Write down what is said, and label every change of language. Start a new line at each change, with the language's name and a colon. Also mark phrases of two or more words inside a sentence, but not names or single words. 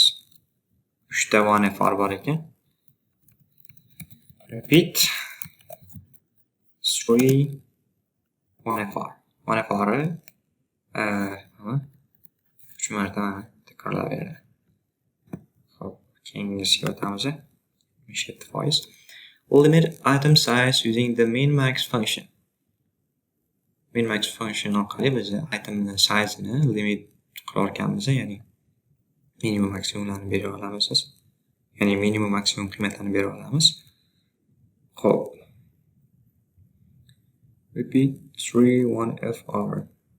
Uzbek: 3 ta vanefar bor ekan. Repeat 3 vanefar. Vanefari 3 marta takrorlayveradi. Xo'p, keyingisiga o'tamiz. 77%.
English: Limit item size using the min-max function. Min-max function
Uzbek: orqali biz itemni size'ini limit qilar ekanmiz, ya'ni minimum maksimumlarni bera olamiz. Ya'ni minimum maksimum qiymatlarni bera olamiz. Xo'p. Repeat 3 1fr.